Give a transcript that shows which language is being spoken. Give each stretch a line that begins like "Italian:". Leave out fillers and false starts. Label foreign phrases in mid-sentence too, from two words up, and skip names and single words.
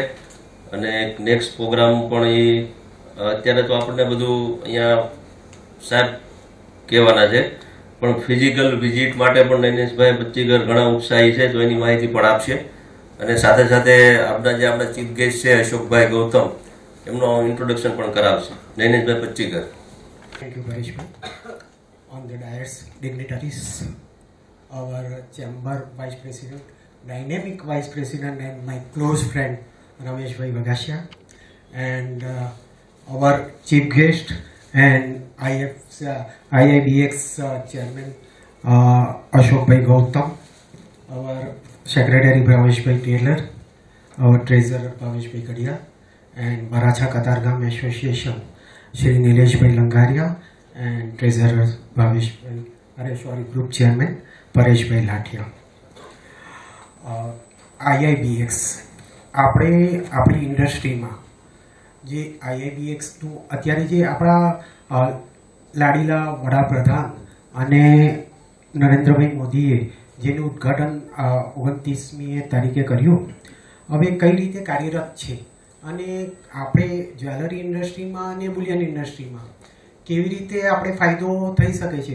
Gujarati: અને
English: next program
Gujarati: પણ એ અત્યારે તો આપણને બધું અહીંયા સાહેબ કહેવાના છે, પણ
English: physical visit
Gujarati: માટે પણ નૈનેશભાઈ પચ્ચીગર ઘણા ઉત્સાહી છે, તો એની માહિતી પણ આપશે. અને સાથે સાથે આપણા
English: chief guest
Gujarati: છે અશોકભાઈ ગૌતમ, એમનો ઇન્ટ્રોડક્શન પણ કરાવશે. નૈનેશભાઈ પચ્ચીગર.
English: Thank you, Parishbhai. On the dais, dignitaries, our chamber vice president, dynamic vice president, and my close friend Rameshbhai Vagasia, and our chief guest and IIBX chairman Ashokbhai Gautam, our secretary Bhaveshbhai Taylor, our treasurer Bhaveshbhai Kadia, and Varacha Katargam Association Shri Nileshbhai Langaria, and treasurer group chairman Pareshbhai Lathia.
Gujarati: IIBX આપણે આપણી ઇન્ડસ્ટ્રીમાં જે IIBX નું અત્યારે જે આપણા લાડીલા વડાપ્રધાન અને નરેન્દ્રભાઈ મોદીએ જેનું ઉદ્ઘાટન 29મી તારીખે કર્યું, હવે કઈ રીતે કાર્યરત છે અને આપણે
English: jewelry industry
Gujarati: અને
English: bullion industry
Gujarati: કેવી રીતે આપણે ફાયદો થઈ શકે છે.